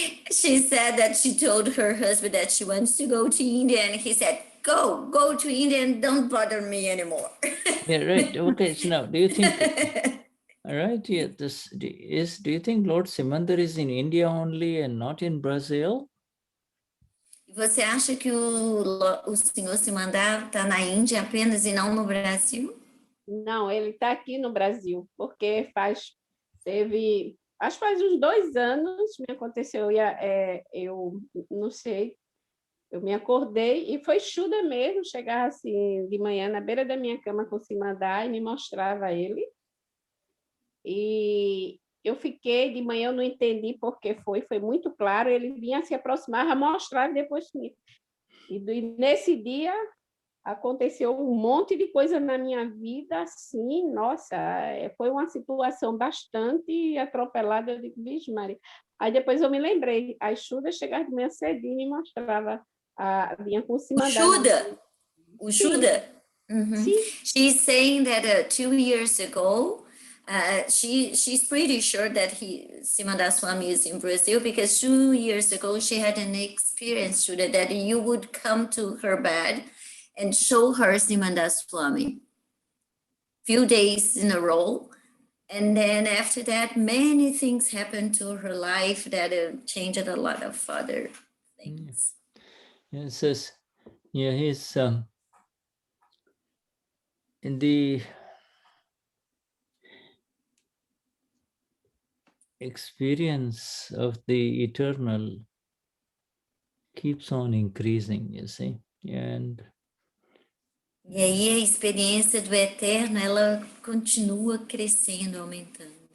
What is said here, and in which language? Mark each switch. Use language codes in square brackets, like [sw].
[en] She said that she told her husband that she wants to go to India, and he said, go to India and don't bother me anymore. Yeah, right. Okay, so now, do you think, all right, yeah, do you think Lord Simandar is in India only and not in Brazil? [pt] Você acha que o senhor Simandar está na Índia apenas e não no Brasil? Não, ele está aqui no Brasil, porque faz uns 2 anos me aconteceu, eu não sei, eu me acordei e foi Shuddha mesmo, chegar assim de manhã na beira da minha cama com o Simandar e me mostrava ele. E eu fiquei, de manhã eu não entendi por que foi muito claro, ele vinha se aproximar, mostrar e depois sumir. E nesse dia aconteceu um monte de coisa na minha vida, assim, nossa, foi uma situação bastante atropelada, eu digo, vixe, Maria. Aí depois eu me lembrei, a Shuddha chegava de manhã cedinho e me mostrava, vinha com cima O Shuddha? Sim. [en] She's saying that 2 years ago, she's pretty sure that Simandar Swami is in Brazil because 2 years ago she had an experience, Shuddha, that you would come to her bed and show her Simandar Swami few days in a row. And then after that, many things happened to her life that changed a lot of other things. Yeah, it says, he's in the experience of the eternal keeps on increasing, you see, and [pt] E aí a experiência do eterno, ela continua crescendo, aumentando.